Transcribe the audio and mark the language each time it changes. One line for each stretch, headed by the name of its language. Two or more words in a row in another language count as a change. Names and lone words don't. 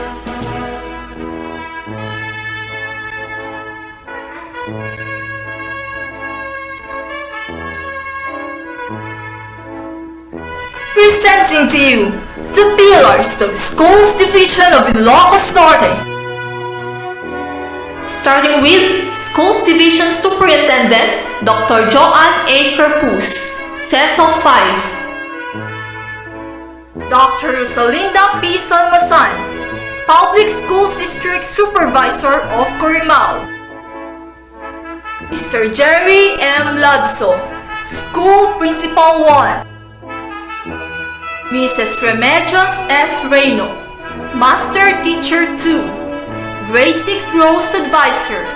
English: Presenting to you the pillars of Schools Division of Ilocos Norte. Starting with Schools Division Superintendent Dr. Joanne A. Carpus, CESO 5. Dr. Rosalinda P. Salmasan, Public Schools District Supervisor of Corimao. Mr. Jerry M. Ladso, School Principal 1. Mrs. Remedios S. Reyno, Master Teacher 2, Grade 6 Rose Advisor.